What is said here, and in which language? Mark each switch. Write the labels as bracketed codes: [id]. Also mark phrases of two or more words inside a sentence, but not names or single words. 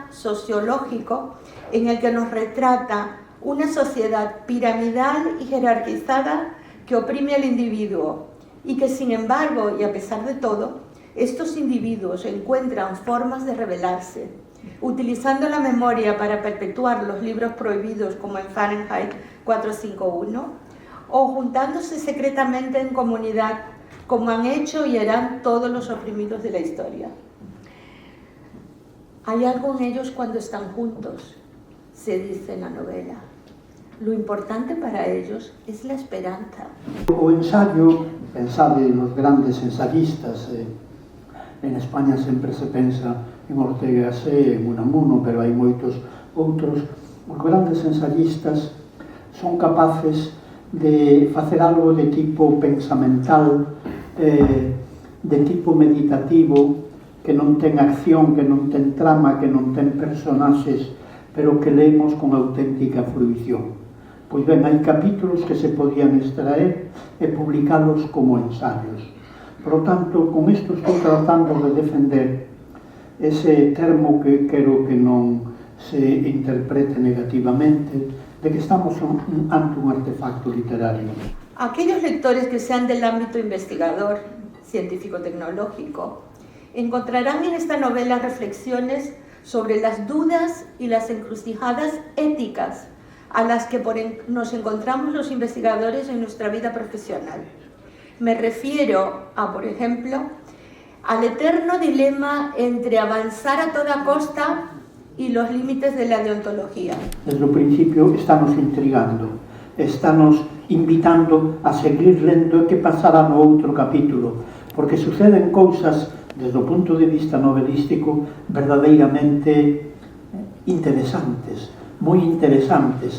[es] sociológico, en el que nos retrata una sociedad piramidal y jerarquizada que oprime al individuo y que, sin embargo, y a pesar de todo, estos individuos encuentran formas de rebelarse, utilizando la memoria para perpetuar los libros prohibidos como en Fahrenheit 451, o juntándose secretamente en comunidad, como han hecho y harán todos los oprimidos de la historia. Hay algo en ellos cuando están juntos, se dice en la novela. Lo importante para ellos es la esperanza. [gl] O ensayo, pensade nos grandes ensayistas, en España sempre se pensa en Ortega y Gasset, en Unamuno, pero hai moitos outros. Os grandes ensayistas son capaces de facer algo de tipo pensamental, de tipo meditativo, que non ten acción, que non ten trama, que non ten personaxes, pero que leemos con auténtica fruición. Pois ben, hai capítulos que se podían extraer e publicalos como ensaios. [es] Por lo tanto, [gl] con isto estou tratando de defender ese termo que quero que non se interprete negativamente, de que estamos ante un artefacto literario. [es] Aquellos lectores que sean del ámbito investigador, científico-tecnológico, encontrarán en esta novela reflexiones sobre las dudas y las encrucijadas éticas a las que nos encontramos los investigadores en nuestra vida profesional. Me refiero a, por ejemplo, al eterno dilema entre avanzar a toda costa y los límites de la deontología. [gl] Desde o principio estános intrigando, estános invitando a seguir lendo que pasará no outro capítulo, porque suceden cousas desde o punto de vista novelístico verdadeiramente interesantes, moi interesantes.